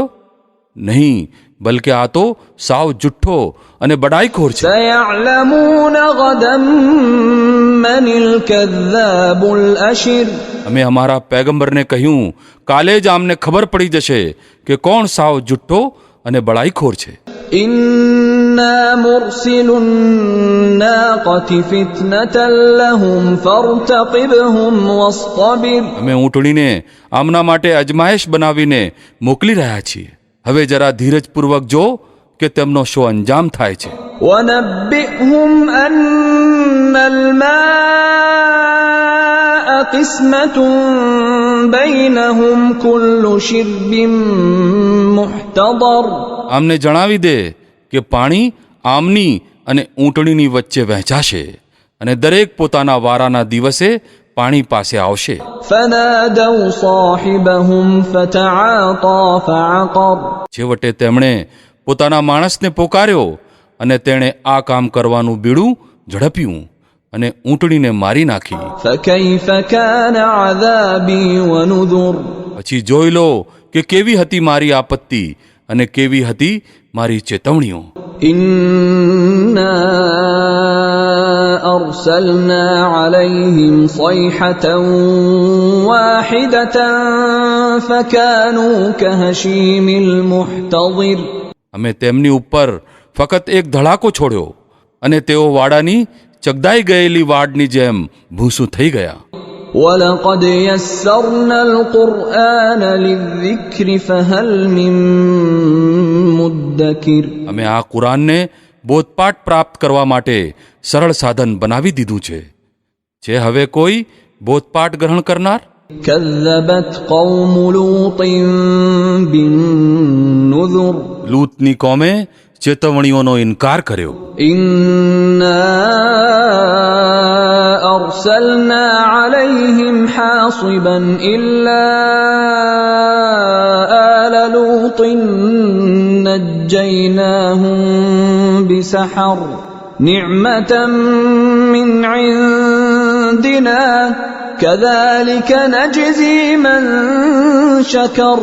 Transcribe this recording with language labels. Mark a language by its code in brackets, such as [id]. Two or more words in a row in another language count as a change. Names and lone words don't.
[gu] નહીં, બલકે આ તો સાવ જુઠ્ઠો અને બડાઈખોર છે. [ar] سيعلمون غدا من الكذاب الأشر [gu] અમે અમારા પૈગંબરને કહ્યું, કાલે જ આમને ખબર પડી જશે કે કોણ સાવ જુઠ્ઠો અને બડાઈખોર છે. [ar] إنا مرسل الناقة فتنة لهم فارتقبهم واصطبر [gu] અમે ઊંટણીને આમના માટે અજમાયશ બનાવીને મોકલી રહ્યા છીએ. હવે જરા ધીરજપૂર્વક જો કે તેમનો શો અંજામ થાય છે. [ar] ونبئهم أن الماء قسمة بينهم كل شرب محتضر [gu] આમને જણાવી દે કે પાણી આમની અને ઊંટણીની વચ્ચે વહેંચાશે અને દરેક પોતાના વારાના દિવસે પાણી પાસે આવશે. [ar] فنادوا صاحبهم فتعاطى فعقر [gu] છેવટે તેમણે પોતાના માણસને પોકાર્યો અને તેણે આ કામ કરવાનું બીડું ઝડપ્યું અને ઊંટણીને મારી નાખી. [ar] فكيف كان عذابي ونذر [gu] પછી જોઈ લો કે કેવી હતી મારી આપત્તિ અને કેવી હતી મારી ચેતવણીઓ. [ar] إنا أرسلنا عليهم صيحة واحدة فكانوا كهشيم المحتضر [gu] અમે તેમની ઉપર ફક્ત એક ધડાકો છોડ્યો અને તેઓ વાડાની ચગદાઈ ગયેલી વાડની જેમ ભૂસું થઈ ગયા. [ar] ولقد يسرنا القرآن للذكر فهل من مدكر [gu] અમે આ કુરાનને બોધપાઠ પ્રાપ્ત કરવા માટે સરળ સાધન બનાવી દીધું છે. છે હવે કોઈ બોધપાઠ ગ્રહણ કરનાર? [ar] كذبت قوم لوط بالنذر [gu] લૂતની કોમે ચેતવણીઓનો ઇનકાર કર્યો. [ar] إنا أرسلنا عليهم حاصبا إلا آل لوط نجيناهم بسحر نعمة من عندنا كذلك نجزي من شكر